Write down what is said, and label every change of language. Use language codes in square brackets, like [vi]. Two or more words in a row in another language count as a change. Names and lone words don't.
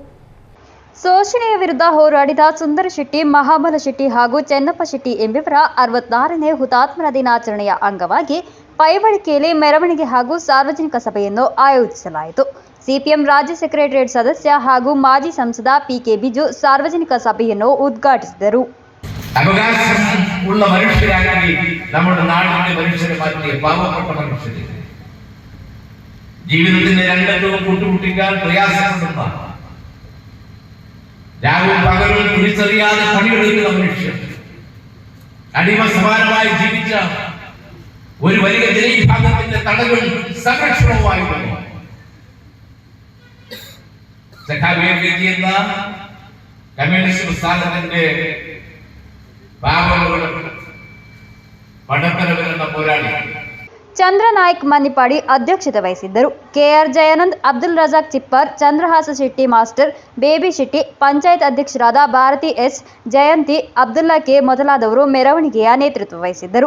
[kn] ಶೋಷಣೆಯ ವಿರುದ್ಧ ಹೋರಾಡಿದ ಸುಂದರ ಶೆಟ್ಟಿ, ಮಹಾಬಲ ಶೆಟ್ಟಿ ಹಾಗೂ ಚೆನ್ನಪ್ಪ ಶೆಟ್ಟಿ ಎಂಬಿವರ 64ನೇ ಹುತಾತ್ಮರ ದಿನಾಚರಣೆಯ ಅಂಗವಾಗಿ ಪೈವಳಿಕೆಯಲ್ಲಿ ಮೆರವಣಿಗೆ ಹಾಗೂ ಸಾರ್ವಜನಿಕ ಸಭೆಯನ್ನು ಆಯೋಜಿಸಲಾಯಿತು. ಸಿಪಿಎಂ ರಾಜ್ಯ ಸೆಕ್ರೆಟರಿಯೇಟ್ ಸದಸ್ಯ ಹಾಗೂ ಮಾಜಿ ಸಂಸದ ಪಿಕೆ ಬಿಜು ಸಾರ್ವಜನಿಕ ಸಭೆಯನ್ನು ಉದ್ಘಾಟಿಸಿದರು. [ml] അവകാശം ഉള്ള മനുഷ്യരാണെങ്കിൽ നമ്മുടെ നാടിന്റെ മനുഷ്യരെ മാറ്റിയ പാവപ്പെട്ട മനുഷ്യരെ, ജീവിതത്തിന്റെ രണ്ടറ്റവും കൂട്ടുമുട്ടിക്കാൻ പ്രയാസപ്പെടുന്ന, രാവും പകലും തിരിച്ചറിയാതെ പണിയെടുക്കുന്ന മനുഷ്യർ, അടിമ സമാനമായി ജീവിച്ച ഒരു വലിയ ജനവിഭാഗത്തിന്റെ തടവും സംരക്ഷണവുമായിരുന്നു എന്ന കമ്മ്യൂണിസ്റ്റ് പ്രസ്ഥാനത്തിന്റെ [kn] ಚಂದ್ರನಾಯ್ಕ್ ಮನ್ನಿಪಾಡಿ ಅಧ್ಯಕ್ಷತೆ ವಹಿಸಿದ್ದರು. ಕೆಆರ್ ಜಯಾನಂದ್, ಅಬ್ದುಲ್ ರಜಾಕ್ ಚಿಪ್ಪರ್, ಚಂದ್ರಹಾಸ ಶೆಟ್ಟಿ ಮಾಸ್ಟರ್, ಬೇಬಿ ಶೆಟ್ಟಿ, ಪಂಚಾಯತ್ ಅಧ್ಯಕ್ಷರಾದ ಭಾರತಿ ಎಸ್, ಜಯಂತಿ, ಅಬ್ದುಲ್ಲಾ ಕೆ ಮೊದಲಾದವರು ಮೆರವಣಿಗೆಯ ನೇತೃತ್ವ ವಹಿಸಿದ್ದರು.